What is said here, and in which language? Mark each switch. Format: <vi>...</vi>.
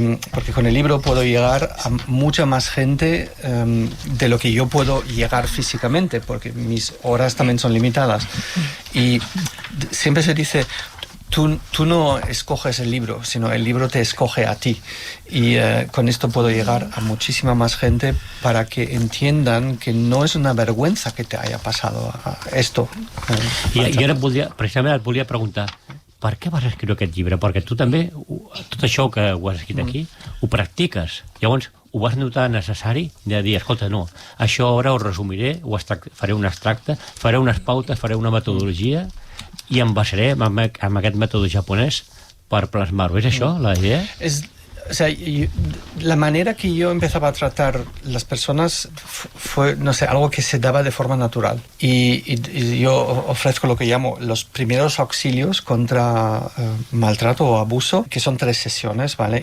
<es>porque con el libro puedo llegar a mucha más gente de lo que yo puedo llegar físicamente, porque mis horas también son limitadas. Y siempre se dice, tú no escoges el libro, sino el libro te escoge a ti. Y con esto puedo llegar a muchísima más gente para que entiendan que no es una vergüenza que te haya pasado esto.</es> <ca>I ara precisament et volia preguntar, per què vas escriure aquest llibre? Perquè tu també, tot això que ho has escrit aquí, ho practiques. Llavors, ho vas notar necessari de dir, escolta, no, això ara ho resumiré, faré un extracte, faré unes pautes, faré una metodologia i em basaré amb aquest mètode japonès per plasmar-ho. És això la idea?</ca> <es>O sea, la manera que yo empezaba a tratar las personas fue, no sé, algo que se daba de forma natural. Y yo ofrezco lo que llamo los primeros auxilios contra maltrato o abuso, que son 3 sesiones, ¿vale?</es>